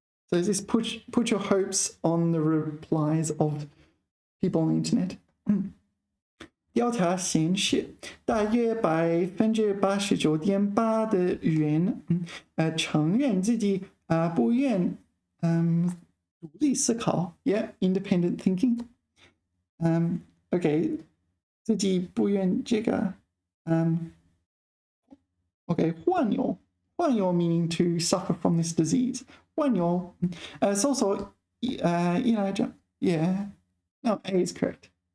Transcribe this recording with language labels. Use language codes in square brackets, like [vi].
[en] So this put your hopes on the replies of people on the internet. [zh] 调查显示，大约89.8%的人承认自己不愿独立思考 ， yeah, independent thinking. [en] OK, 自己不愿这个 OK, 患有 meaning to suffer from this disease. 患有搜索依赖症 yeah, no, A is correct.